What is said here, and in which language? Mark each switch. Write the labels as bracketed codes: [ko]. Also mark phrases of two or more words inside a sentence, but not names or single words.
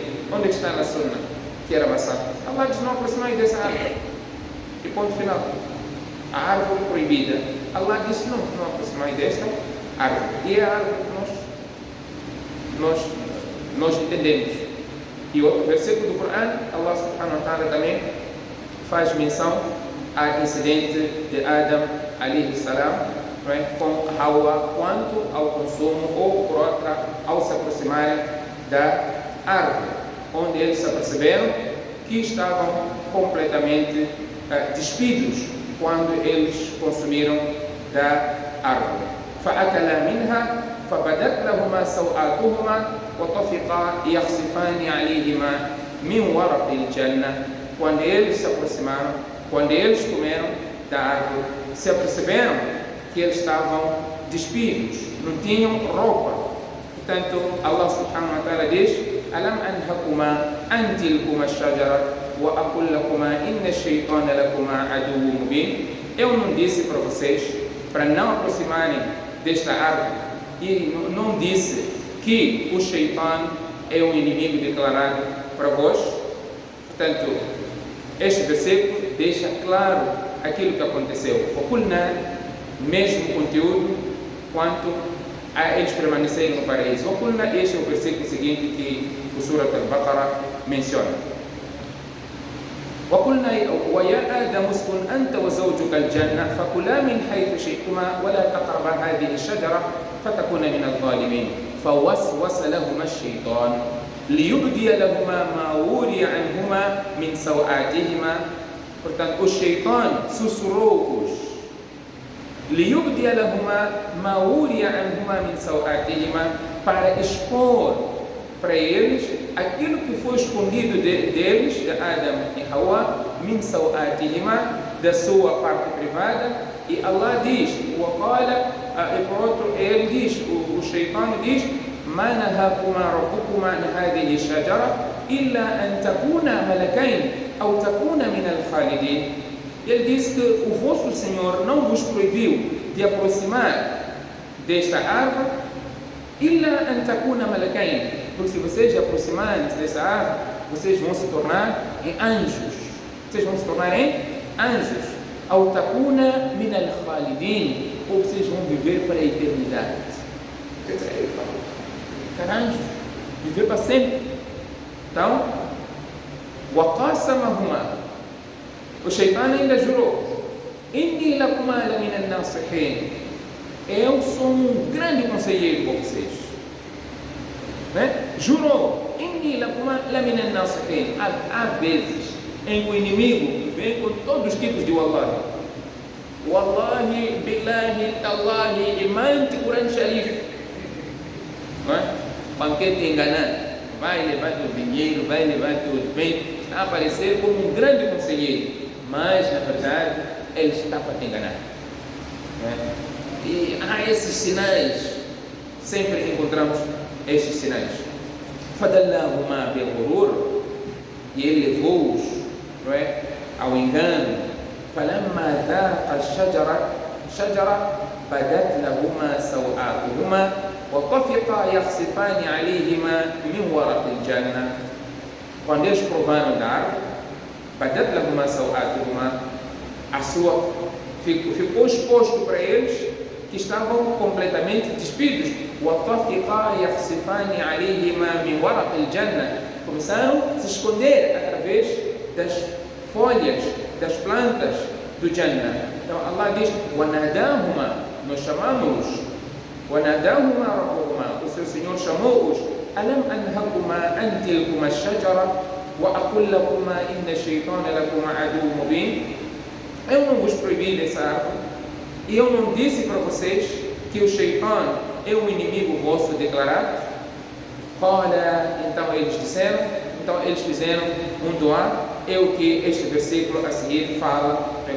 [pt] Onde que está na Sunna que era maçã? Allah diz, não aproximai dessa árvore. E ponto final. A árvore proibida. Allah disse, não aproximai desta árvore. E é a árvore que nós entendemos. E outro versículo do Corão, [ar] الله سبحانه وتعالى [pt] também faz menção ao incidente de Adam [ar] عليه السلام [pt] com Hawa quanto ao consumo, ou por outra, ao se aproximarem da árvore, onde eles se aperceberam que estavam completamente despidos quando eles consumiram da árvore. [ar] فَأَكَلَا مِنْهَا فَبَدَتْ لَهُمَا سَوْآتُهُمَا وَطَفِقَا يَخْصِفَانِ عَلَيْهِمَا مِنْ وَرَقِ الْجَنَّةِ. [pt] Quando eles se aproximaram, quando eles comeram da árvore, se aperceberam que eles estavam despidos, não tinham roupa. Portanto, [ar] الله سبحانه وتعالى diz, أَلَمْ أَنْهَكُمَا أَنْ تِلْكُمَا الشَّجَرَةَ وَأَقُلْ لَكُمَا إِنَّ الشَّيْطَانَ لَكُمَا عَدُوٌّ مُبِينٌ. [pt] Eu não disse para vocês para não aproximarem desta árvore, e não disse que o Shaitan é um inimigo declarado para vós? Portanto, este versículo deixa claro aquilo que aconteceu. Oculna, mesmo conteúdo, quanto a eles permanecerem no paraíso. Oculna, este é o versículo seguinte que o Surat al-Baqarah menciona. [ar] وقلنا ويا آدم اسكن أنت وزوجك الجنة فكلا من حيث شئتما ولا تقربا هذه الشجرة فتكونا من الظالمين فوسوس لهما الشيطان ليبدي لهما ما وري عنهما من سوآتهما. [pt] Portanto, o Shaitan sussurrou-os [ar] لِيُبْدِيَ لَهُمَا مَا وُرِيَ عَنْهُمَا مِنْ سَوْآتِهِمَا, [pt] para expor para eles aquilo que foi escondido deles, de Adam e Hawa, [ar] من سوآتهما, [pt] da sua parte privada. E Allah diz, e por outro ele diz, o Shaitan diz, [ar] ما نهاكما ربكما عن هذه الشجرة إلا أن تكونا ملكين أو تكونا من الخالدين. [pt] Ele diz que o vosso Senhor não vos proibiu de aproximar desta árvore, [ar] إلا أن تكونا ملكين, [pt] porque se vocês se aproximarem dessa árvore, vocês vão se tornar em anjos. Vocês vão se tornar em anjos. [ar] أو تكونا من الخالدين, [pt] ou vocês vão viver para a eternidade. Anjos, viver para sempre. Então, وقاسمهما, o Shaitan ainda jurou, [ar] إني لكما لمن الناصحين, [pt] eu sou um grande conselheiro para vocês. Jurou, [ar] إني لكما لمن الناصحين. [pt] Há vezes em que o inimigo vem com todos os tipos de [ar] والله والله بالله تالله, [pt] imante, Quran Sharif, banquete enganado, vai levar teu dinheiro, vai levar teu bem, está a aparecer como um grande conselheiro, mas na verdade ele está para te enganar. E há esses sinais, sempre encontramos esses sinais. [ar] فَدَلَّاهُمَا بِالْغُرُورِ, [pt] e ele levou-os ao engano. [ar] فَلَمَّا ذَاقَ الشَّجَرَةَ بَدَتْ لَهُمَا سَوْآتُهُمَا وَطَفِقَا يَخْصِفَانِ عَلَيْهِمَا مِنْ وَرَقِ الْجَنَّةِ. [pt] Quando eles provaram da árvore, [ar] بَدَتْ لَهُمَا سَوْآتُهُمَا, [pt] ficou exposto para eles que estavam completamente despidos. [ar] وَطَفِقَا يَخْصِفَانِ عَلَيْهِمَا مِنْ وَرَقِ الْجَنَّةِ, [pt] começaram a se esconder através das folhas, das plantas do Jannah. Então Allah diz, وَنَادَاهُمَا, nós chamamos-os, [ar] وَنَادَاهُمَا رَبُّهُمَا, [pt] o seu Senhor chamou-os, [ar] أَلَمْ أَنْهَكُمَا أَنْ تِلْكُمَا الشَّجَرَةَ وَأَقُلْ لَكُمَا إِنَّ الشَّيْطَانَ لَكُمَا عَدُوٌّ مُبِينٌ. [pt] Eu não vos proibi dessa árvore, e eu não disse para vocês que o Shaitan é um inimigo vosso declarado? Então eles fizeram um dua, é o que este versículo a seguir fala.